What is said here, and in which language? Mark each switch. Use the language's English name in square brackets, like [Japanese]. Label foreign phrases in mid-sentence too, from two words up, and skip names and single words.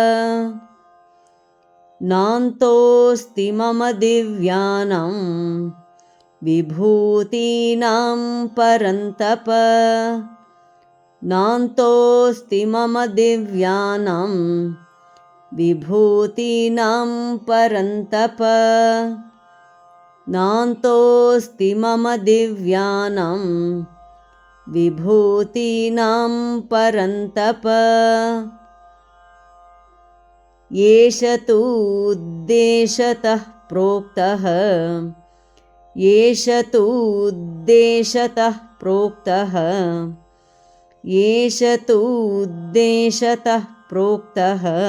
[Sanskrit] ನಾಂತೋಸ್ತಿ ಮಮ ದಿವ್ಯಾನಾಂ ವಿಭೂತೀನಾಂ ಪರಂತಪ, ನಾಂತೋಸ್ತಿ ಮಮ ದಿವ್ಯಾನಾಂ ವಿಭೂತೀನಾಂ ಪರಂತಪ, ನಾಂತೋಸ್ತಿ ಮಮ ದಿವ್ಯಾನಾಂ ವಿಭೂತೀನಾಂ ಪರಂತಪ. येष तूद्देशतः प्रोक्तः, येष तूद्देशतः प्रोक्तः, येष तूद्देशतः प्रोक्तः